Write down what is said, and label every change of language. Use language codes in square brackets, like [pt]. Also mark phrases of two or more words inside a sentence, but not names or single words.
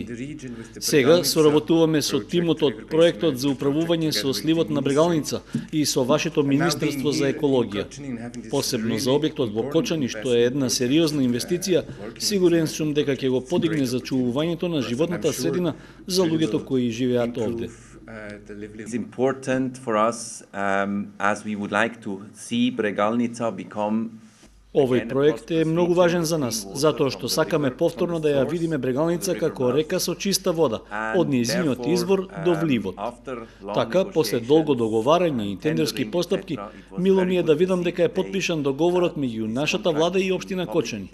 [mk] Сега соработуваме со тимот од проектот за управување со сливот на Брегалница и со вашето Министерство за екологија. Посебно за објектот во Кочани, што е една сериозна инвестиција, сигурен сум дека ќе го подигне зачувувањето на животната средина за луѓето кои живеат овде. [en] It's important for us as we would like to see Bregalnica become. [mk] Овој проект е многу важен за нас, затоа што сакаме повторно да ја видиме Брегалница како река со чиста вода, од нејзиниот извор до вливот. Така, после долго договарање и тендерски постапки, мило ми е да видам дека е подпишан договорот меѓу нашата влада и општина Кочани.